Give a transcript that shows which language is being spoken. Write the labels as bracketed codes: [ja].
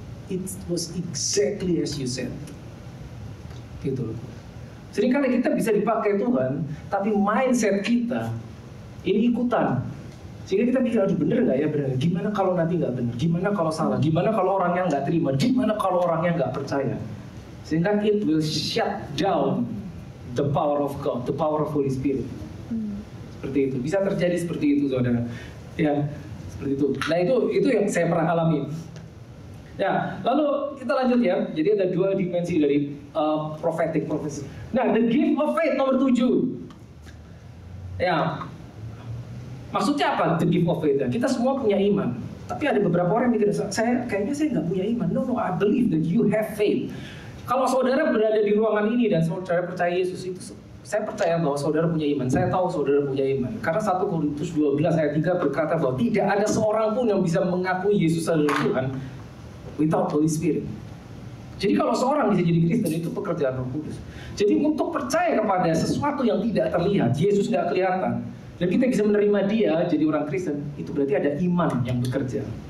[en] It was exactly as you said. [id] Gitu loh. Seringkali kita bisa dipakai Tuhan, tapi mindset kita ini ikutan. Sehingga kita pikir, aduh bener nggak ya, bener. Gimana kalau nanti nggak bener? Gimana kalau salah? Gimana kalau orangnya nggak terima? Gimana kalau orangnya nggak percaya? Sehingga [en] it will shut down the power of God, the power of Holy Spirit. [id] Seperti itu. Bisa terjadi seperti itu, saudara. Ya, seperti itu. Nah itu yang saya pernah alami. Ya, lalu kita lanjut ya. Jadi ada dua dimensi dari [en] prophetic prophecy. [id] Nah, [en] the gift of faith [id] nomor 7. Ya, maksudnya apa [en] the gift of faith? [id] Kita semua punya iman. Tapi ada beberapa orang yang mikir, kayaknya saya nggak punya iman. [en] No, I believe that you have faith. [id] Kalau saudara berada di ruangan ini dan saudara percaya Yesus, itu saya percaya bahwa saudara punya iman. Saya tahu saudara punya iman. Karena 1 Korintus 12 ayat 3 berkata bahwa tidak ada seorang pun yang bisa mengakui Yesus adalah Tuhan [en] without Holy Spirit. [id] Jadi kalau seorang bisa jadi Kristen, itu pekerjaan Roh Kudus. Jadi untuk percaya kepada sesuatu yang tidak terlihat, Yesus tidak kelihatan, dan kita bisa menerima dia jadi orang Kristen, itu berarti ada iman yang bekerja.